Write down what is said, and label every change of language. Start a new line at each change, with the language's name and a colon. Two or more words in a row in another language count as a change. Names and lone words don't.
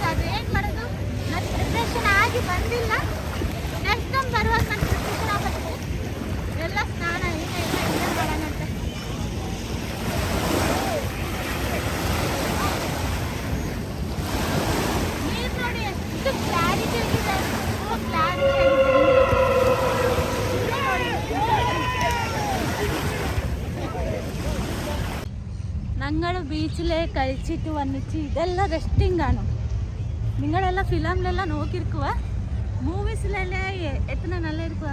Kannada: ಅದು ಏನು ಮಾಡೋದು, ನಾನು ಪ್ರಿಪ್ರೇಷನ್ ಆಗಿ ಬಂದಿಲ್ಲ. ನೆಕ್ಸ್ಟ್ ಟೈಮ್ ಬರುವಾಗ ನಾನು ಪ್ರಿಪ್ರೇಷನ್ ಆಗಬೇಕು. ಎಲ್ಲ ಸ್ನಾನ ಇಲ್ಲ ಮಾಡೋಣಂತೆ. ನೀರು ನೋಡಿ ಎಷ್ಟು ಕ್ಲಾರಿಟಿ ಆಗಿದೆ. ಕ್ಲಾರಿಟಿ ಆಗಿದೆ.
Malayalam: ഞങ്ങൾ ബീച്ചിൽ കഴിച്ചിട്ട് വന്നിട്ട് ഇതെല്ലാം റെസ്റ്റിംഗ് ആണ്. നിങ്ങളെല്ലാം ഫിലിമിലെല്ലാം നോക്കിയിരിക്കുക. മൂവീസിലെല്ലാം എത്ര നല്ല ഇരിക്കുക.